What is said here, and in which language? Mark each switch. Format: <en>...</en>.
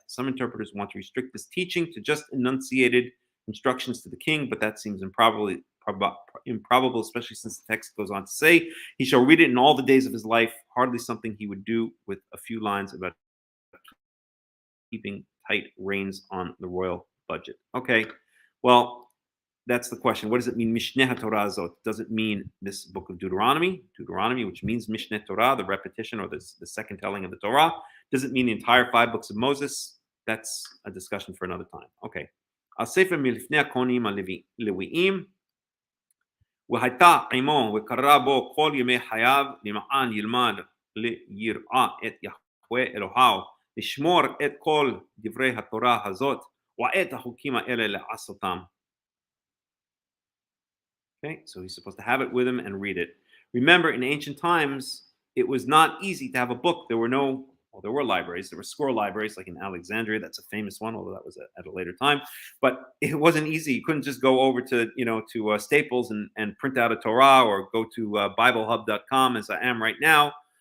<en>Some interpreters want to restrict this teaching to just enunciated instructions to the king, but that seems improbable, especially since the text goes on to say, he shall read it in all the days of his life, hardly something he would do with a few lines about keeping tight reins on the royal budget. Okay, well, that's the question. What does it mean, Mishneh Torah Zot? Does it mean this book of Deuteronomy, which means Mishneh Torah, the repetition or the second telling of the Torah? Does it mean the entire 5 books of Moses? That's a discussion for another time. Okay.</en> <he>הספר מלפני הכהנים הלוויים, והייתה עמו וקרא בו כל ימי חייו למען ילמד ליראה את יהוה אלוהיו לשמור את כל דברי התורה הזאת ואת החוקים האלה לעשותם.</he> <en>Okay, so he's supposed to have it with him and read it. Remember, in ancient times, it was not easy to have a book. There were no, well, there were libraries. There were scroll libraries, like in Alexandria. That's a famous one, although that was at a later time. But it wasn't easy. You couldn't just go over to, to Staples and print out a Torah, or go to BibleHub.com, as I am right now.</en>